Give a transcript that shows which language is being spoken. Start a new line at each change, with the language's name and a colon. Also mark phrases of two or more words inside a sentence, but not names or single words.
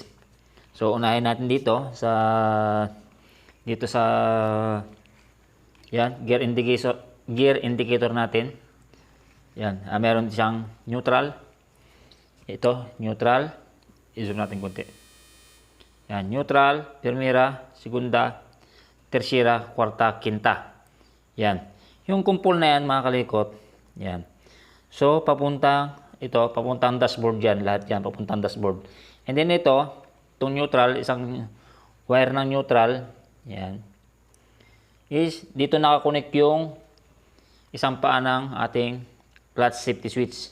Filipino: So unahin natin dito sa yan,
English: gear indicator
Filipino: natin. Yan, meron siyang neutral. Ito, neutral. I-zoom natin konti. Yan, neutral,
Spanish: primera, segunda, tercera, cuarta, quinta.
Filipino: Yan. Yung kumpol na yan mga kalikot, yan. So, papuntang dashboard yan. Lahat yan, papuntang dashboard.
English: And then
Filipino: ito, itong neutral, isang wire ng neutral, yan. Is, dito nakakonect yung isang paa ng ating
English: clutch safety switch.